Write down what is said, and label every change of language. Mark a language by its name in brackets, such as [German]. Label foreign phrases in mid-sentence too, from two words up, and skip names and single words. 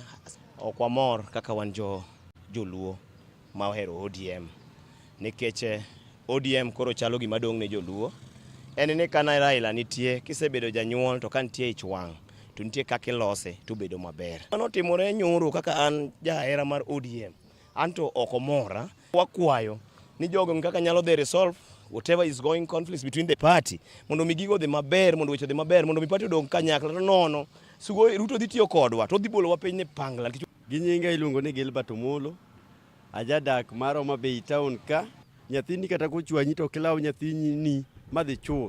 [Luo (Kenya and Tanzania)] Ok wamor kaka wan joluo ma ohero ODM nikech ODM koro chalo gima dong' ne joluo. En ni kana Raila nitie kisebedo janyuol to kantie ich wang' to nitie kaka ilose to bedo maber. Mano timore nyoro kaka an jahera mar ODM. Anto ok omora. Wakwayo ni jogo kaka nyalo de [English] resolve whatever is going conflicts between the party [Luo (Kenya and Tanzania)] mondo mi gigo dhi maber mondo weche dhi maber mondo mi party odong kanyakla to nono sugo Ruto dhi tiyo kodwa to dhi bolo wa piny ne pangla. Gi nyinga iluongo ni Gilbert Omolo, ajadak mar Homa Bay town ka. Nyathini kata kochwanyi to kilaw nyathini ni madhi chuth.